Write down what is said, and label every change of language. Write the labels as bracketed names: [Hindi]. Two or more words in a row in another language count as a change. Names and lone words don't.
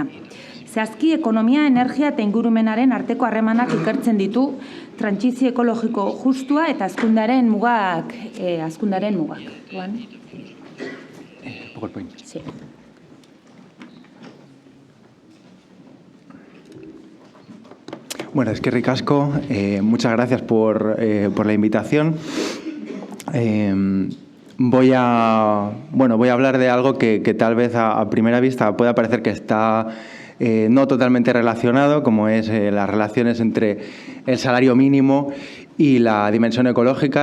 [Basque] Zehazki, ekonomia, energia eta ingurumenaren arteko harremanak ikertzen ditu, trantsizio ekologiko justua eta hazkundearen mugak. [Spanish] Sí. [Basque] Bueno, eskerrik asko. [Spanish] Muchas gracias por la invitación. Voy a hablar de algo que tal vez a primera vista pueda parecer que está no totalmente relacionado, como es las relaciones entre el salario mínimo y la dimensión ecológica.